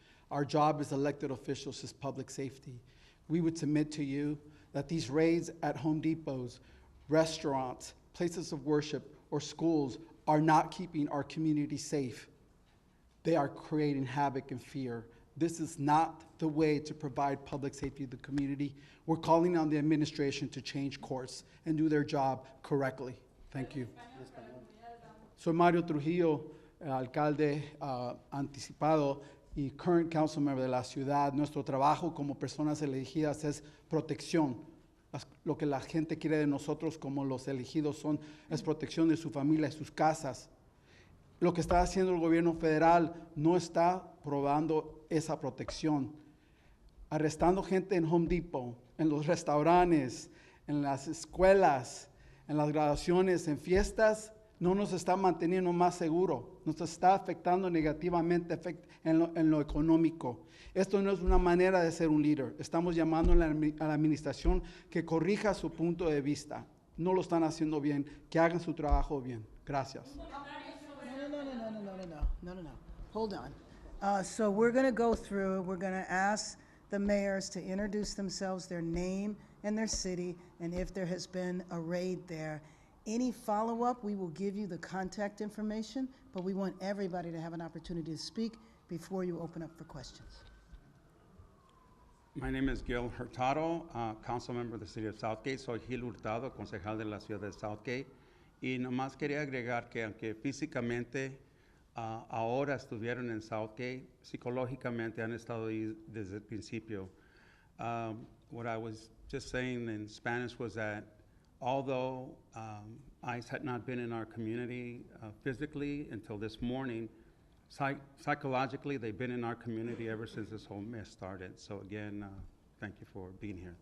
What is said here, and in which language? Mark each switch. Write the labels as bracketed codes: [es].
[en] Our job as elected officials is public safety. We would submit to you that these raids at Home Depots, restaurants, places of worship, or schools are not keeping our community safe. They are creating havoc and fear. This is not the way to provide public safety to the community. We're calling on the administration to change course and do their job correctly. Thank you. [es] Soy Mario Trujillo, alcalde anticipado y [en] current council member [es] de la ciudad. Nuestro trabajo como personas elegidas es protección. Lo que la gente quiere de nosotros como los elegidos es protección de su familia y sus casas. Lo que está haciendo el gobierno federal no está probando esa protección. Arrestando gente en Home Depot, en los restaurantes, en las escuelas, en las graduaciones, en fiestas, no nos está manteniendo más seguros, nos está afectando negativamente en lo económico. Esto no es una manera de ser un líder. Estamos llamando a la administración que corrija su punto de vista. No lo están haciendo bien, que hagan su trabajo bien. Gracias. [en] No. Hold on. So we're going to go through, we're going to ask the mayors to introduce themselves, their name and their city, and if there has been a raid there. Any follow-up, we will give you the contact information, but we want everybody to have an opportunity to speak before you open up for questions. My name is Gil Hurtado, council member of the city of Southgate. [es] Soy Gil Hurtado, concejal de la ciudad de Southgate. Y nomás quería agregar que aunque físicamente ahora estuvieron en Southgate, psicológicamente han estado ahí desde el principio. [en] What I was just saying in Spanish was that although ICE had not been in our community physically until this morning, psychologically they've been in our community ever since this whole mess started. So again, Thank you for being here.